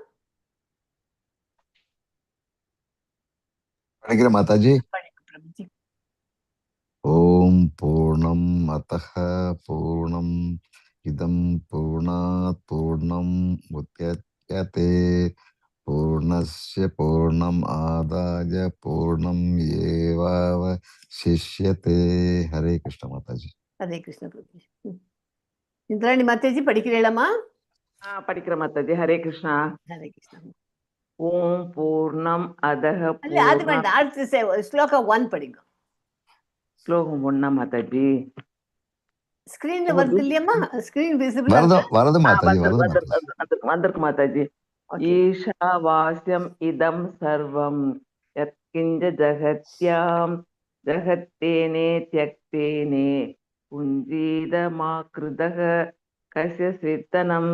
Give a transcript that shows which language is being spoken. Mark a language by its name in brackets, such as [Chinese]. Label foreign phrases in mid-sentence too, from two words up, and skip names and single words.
[Tamil] படிக்கிற [Hindi] माता जी. प्रभु जी. [Sanskrit] ओम पूर्णम अतः पूर्णम इदं पूर्णात् पूर्णम मुच्यते पूर्णस्य पूर्णम आदाय पूर्णमेवावशिष्यते. [Hindi] हरे कृष्ण माता जी. हरे कृष्ण प्रभु जी. इंद्राणी माता जी படிக்கிறீங்களாமா? [Tamil] படிக்கிற மாதாஜி. ஹரே கிருஷ்ணா. [Hindi] हरे कृष्णा. [Sanskrit] ओम् पूर्णम् अतः [Tamil] அல்ல அது வேண்டாம். அடுத்து ஸ்லோகா 1 படிங்க. ஸ்லோகம் 1 மாதாஜி. ஸ்கிரீன்ல வருது இல்லையம்மா? [English] screen visible [Tamil] வரது மாதாஜி. வந்திருக்கு மாதாஜி. [Sanskrit] ईशावास्यम् इदं सर्वं यत्किञ्च जगत्यां जगत्तेन त्यक्तेन भुञ्जीथा मा गृधः कस्य स्विद्धनम्.